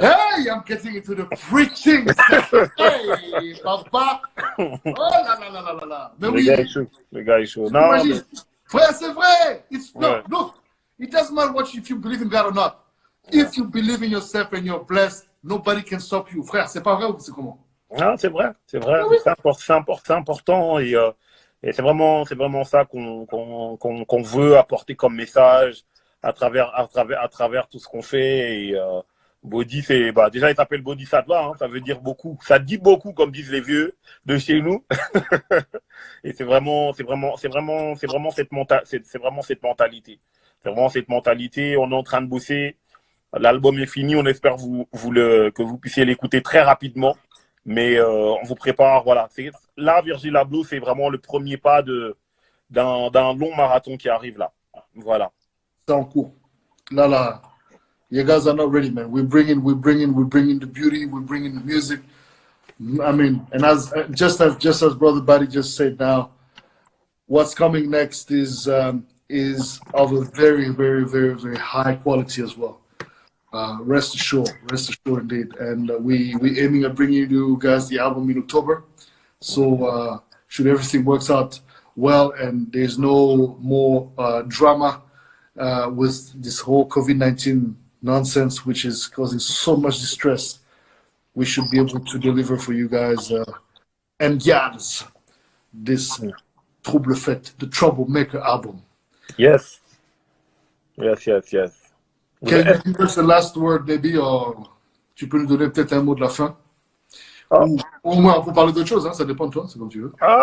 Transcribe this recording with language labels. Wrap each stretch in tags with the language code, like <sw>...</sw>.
<en>Hey, I'm getting into the preaching.</en> <fr>Hey, papa. Oh là là là là là. Mais oui. Le gars est chaud. Non, mais... Frère, c'est vrai.</fr> <en>Look, it doesn't matter if you believe in God or not. Yeah. If you believe in yourself and you're blessed, nobody can stop you.</en> <fr>Frère, c'est pas vrai ou c'est comment? Non, c'est vrai. Oui. C'est important et c'est vraiment ça qu'on veut apporter comme message à travers tout ce qu'on fait. Et Body, c'est déjà il s'appelle Bodhisattva, hein, ça veut dire beaucoup, ça dit beaucoup comme disent les vieux de chez nous. Et c'est vraiment cette mentalité. C'est vraiment cette mentalité. On est en train de bosser. L'album est fini. On espère que vous puissiez l'écouter très rapidement. Mais on vous prépare, voilà. Là, Virgil Abloh, c'est vraiment le premier pas d'un long marathon qui arrive là. Voilà. C'est en cours. Là.</fr> <en>You guys are not ready, man. We bring in the beauty, we bring in the music. I mean, and just as Brother Buddy just said now, what's coming next is of a very, very, very, very high quality as well. Rest assured indeed. And we aiming at bringing you guys the album in October. So should everything works out well and there's no more drama with this whole COVID-19 nonsense, which is causing so much distress, we should be able to deliver for you guys and gals this Trouble Fête, the Troublemaker album. Yes. Can you give us the last word, maybe,</en> <fr>or tu peux nous donner peut-être un mot de la fin? Ou au moins, on peut parler d'autre chose, hein, ça dépend de toi, c'est comme tu veux.</fr>